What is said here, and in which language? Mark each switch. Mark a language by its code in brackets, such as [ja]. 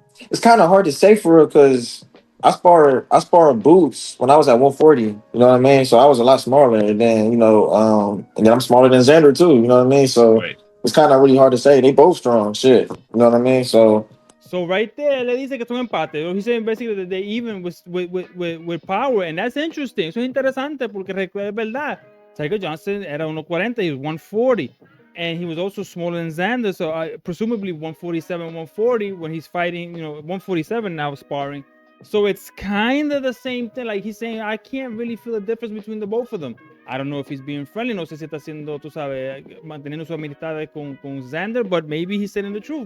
[en] It's kind of hard to say for real because I sparred Boots when I was at 140. You know what I mean? So I was a lot smaller, and then and then I'm smaller than Xander too. You know what I mean? So Right. It's kind of really hard to say. They both strong, shit. You know what I mean? So So right there, [es] le dice que es un empate. [en] He's saying basically that they even with power, and that's interesting. [es] Eso es interesante porque es verdad. [en] Tiger Johnson era 140, he was 140, and he was also smaller than Xander. So presumably 147, 140 when he's fighting, 147 now sparring. So it's kind of the same thing. Like he's saying, I can't really feel the difference between the both of them. I don't know if he's being friendly. [es] No sé si está haciendo, tú sabes, manteniendo su amistad con Xander, [en] but maybe he's saying the truth.